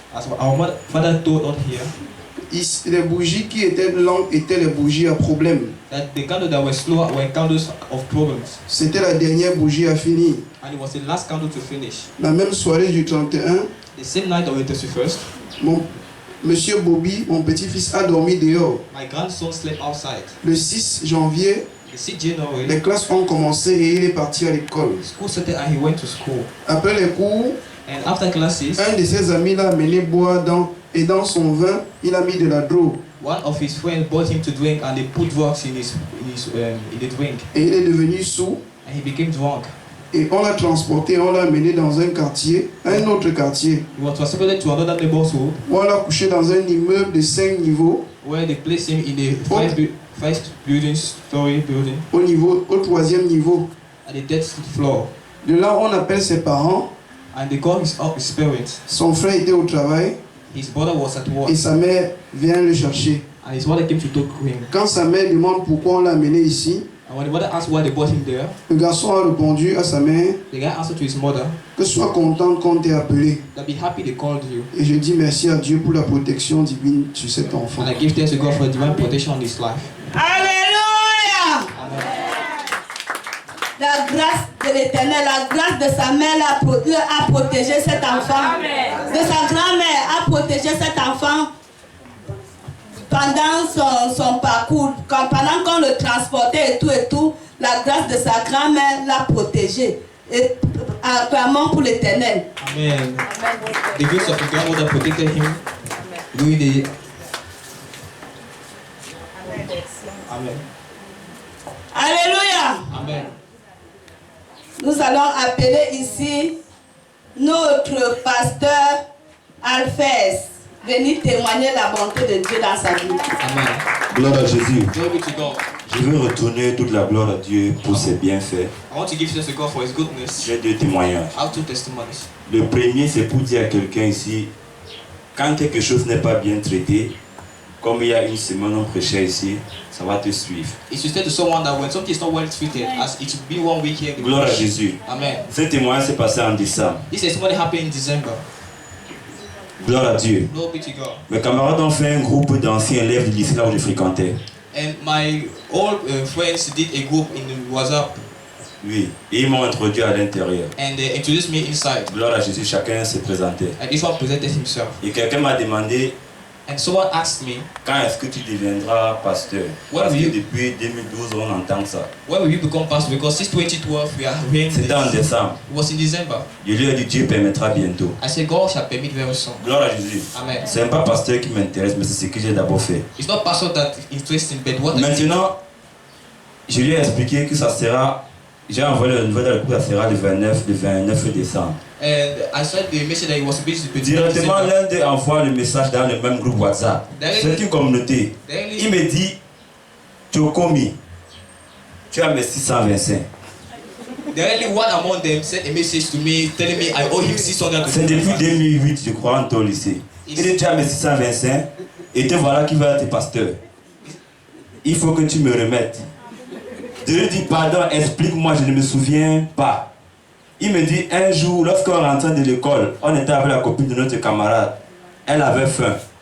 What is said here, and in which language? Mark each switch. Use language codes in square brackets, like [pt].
[en] As our father told us here, [fr] les bougies qui étaient lentes étaient les bougies à problème. [en] that the candles that were slow were candles of problems. [fr] C'était la dernière bougie à finir. [en] And it was the last candle to finish. [fr] La même soirée du 31, [en] The same night of the 31st, [fr] Monsieur Bobby, mon petit-fils, a dormi dehors. [en] my grandson slept outside. [fr] Le 6 janvier, [en] The 6th January, [fr] les classes ont commencé et il est parti à l'école. [en] school started and he went to school. [fr] Après les cours, [en] And after classes, [fr] un de ses amis l'a amené boire et dans son vin, il a mis de la drogue. [en] one of his friends brought him to drink and they put drugs in the drink. [fr] Et il est devenu sourd [en] And he became drunk. [fr] et on l'a transporté, on l'a amené dans un quartier, un autre quartier. [en] He was transported to another neighborhood [fr] On l'a couché dans un immeuble de 5 niveaux, [en] where they placed him in the first story building [fr] au 3e niveau. [en] at the 10th floor. [fr] De là, on appelle ses parents. [en] And they called his parents. [fr] Son frère était au travail [en] His brother was at work [fr] et sa mère vient le chercher. [en] and his mother came to talk to him. [fr] Quand sa mère demande pourquoi on l'a amené ici, [en] And when the mother asked why they brought him there, [fr] le garçon a répondu à sa mère [en] the guy answered to his mother [fr] que sois contente qu'on t'ait appelé. [en] that be happy they called you. [fr] Et je dis merci à Dieu pour la protection divine sur cet enfant. [en] And I give thanks to God for divine protection on his life. Alléluia. Amen. [fr] La grâce de l'Éternel, la grâce de sa mère a protégé cet enfant. De sa grand-mère a protégé cet enfant pendant son parcours. Pendant qu'on le transportait et tout, la grâce de sa grand-mère l'a protégé. Et acclamons pour l'Éternel. Amen. [en] The grace of the grandmother protected him during the. Amen. Alléluia. Amen. [fr] Nous allons appeler ici notre pasteur Alphès. Venir témoigner la bonté de Dieu dans sa vie. Amen. Gloire à Jésus. [en] Glory to God. [fr] Je veux retourner toute la gloire à Dieu pour ses bienfaits. [en] I want to give thanks to God for his goodness. [fr] J'ai 2 témoignages. [en] I have 2 testimonies. [fr] Le premier, c'est pour dire à quelqu'un ici, quand quelque chose n'est pas bien traité, comme il y a une semaine on prêchait ici, ça va te suivre. [en] It's to say to someone that when something is not well treated, as it will be 1 week here. [fr] Gloire à Jésus. Amen. Ce témoignage s'est passé en décembre. [en] This testimony happened in December. [fr] Gloire à Dieu. [en] Glory to God. [fr] Mes camarades ont fait un groupe d'anciens élèves du lycée là où je fréquentais. [en] And my old friends did a group in WhatsApp [fr] Oui. Et ils m'ont introduit à l'intérieur. [en] and they introduced me inside. [fr] Gloire à Jésus, chacun se présentait. [en] And each one presented himself. [fr] Et quelqu'un m'a demandé, [en] And someone asked me, [fr] quand est-ce que tu deviendras pasteur? Ouais, Parce que oui. depuis 2012, on entend ça. [en] when will you become pastor? Because since 2012 we are hearing this. [fr] C'était en décembre. [en] It was in December. [fr] Je lui ai dit, Dieu permettra bientôt. [en] I said God shall permit very soon. [fr] Gloire à Jésus. Amen. C'est pas pasteur qui m'intéresse, mais c'est ce que j'ai d'abord fait. [en] It's not pastor that interests me, but what I think. [fr] Maintenant, je lui ai expliqué que ça sera, j'ai envoyé le nouvel dans le groupe, ça sera le 29 décembre. [en] And I said the message that he was supposed to be [fr] Directement, l'un d'eux envoie le message dans le même groupe WhatsApp. C'est une communauté. Il me dit, Chokomi, tu as mes 625. Directly one among them sent a message to me telling me I owe him 600. C'est depuis 2008, je crois, en au lycée. Il dit, tu as mes 625 et te voilà qui va être pasteur. il faut que tu me remettes. Je lui dis, pardon, explique-moi, je ne me souviens pas. Il me dit, un jour, lorsqu'on rentrait de l'école, on était avec la copine de notre camarade. Elle avait faim.